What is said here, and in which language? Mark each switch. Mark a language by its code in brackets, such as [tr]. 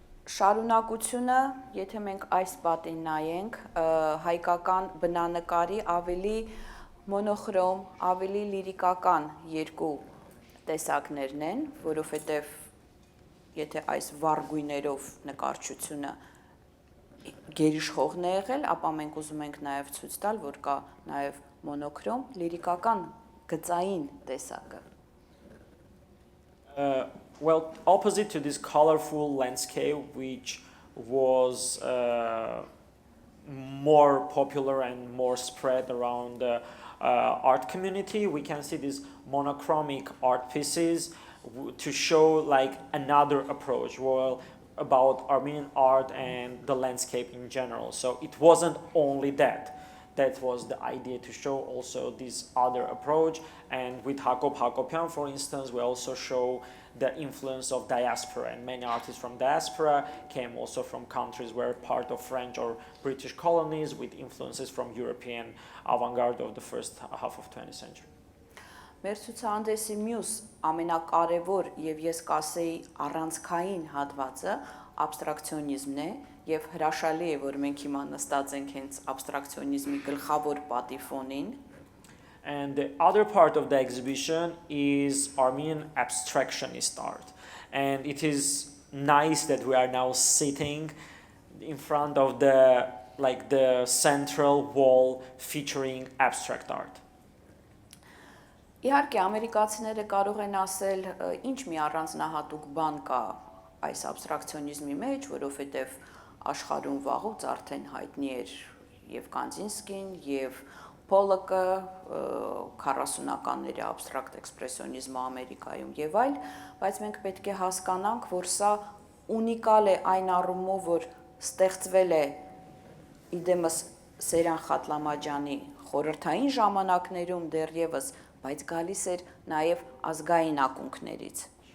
[hy] Շարունակությունը, եթե մենք այս պատին նայենք, հայկական բնանկարի ավելի մոնոխրոմ, ավելի լիրիկական երկու տեսակներն են, որովհետև եթե այս վառ գույներով նկարչությունը գերիշխողն է եղել, ապա մենք ուզում ենք նաև ցույց տալ, որ կա նաև մոնոքրոմ, լիրիկական գծային տեսակը։ [en] Well, opposite to this colorful landscape, which was more popular and more spread around the art community, we can see these monochromic art pieces to show like another approach. Well, about Armenian art and the landscape in general. So it wasn't only that. That was the idea, to show also this other approach. And with Hakop Hakopian, for instance, we also show the influence of diaspora, and many artists from diaspora came also from countries where part of French or British colonies, with influences from European avant-garde of the first half of 20th century. [hy] Մեր ցուցահանդեսի մյուս ամենակարևոր եւ ես կասեի առանցքային հատվածը աբստրակցիոնիզմն է եւ հրաշալի է, որ մենք հիմա նստած ենք հենց աբստրակցիոնիզմի գլխավոր պատիֆոնին. [en] And the other part of the exhibition is Armenian abstractionist art. And it is nice that we are now sitting in front of the central wall featuring abstract art. [hy] Իհարկե ամերիկացիները կարող են ասել, ինչ մի առանձնահատուկ բան կա այս աբստրակցիոնիզմի մեջ, որովհետև աշխարհում վաղուց արդեն հայտնի էր եւ Կանդինսկին եւ Պոլոկը, 40-ականների աբստրակտ էքսպրեսիոնիզմը Ամերիկայում եւ այլ, բայց մենք պետք է հասկանանք, որ սա ունիկալ է այն առումով, որ ստեղծվել է իդեմս Սեյրան Խատլամաջանի խորհրդային ժամանակներում դեռևս, բայց գալիս էր նաև ազգային ակունքներից.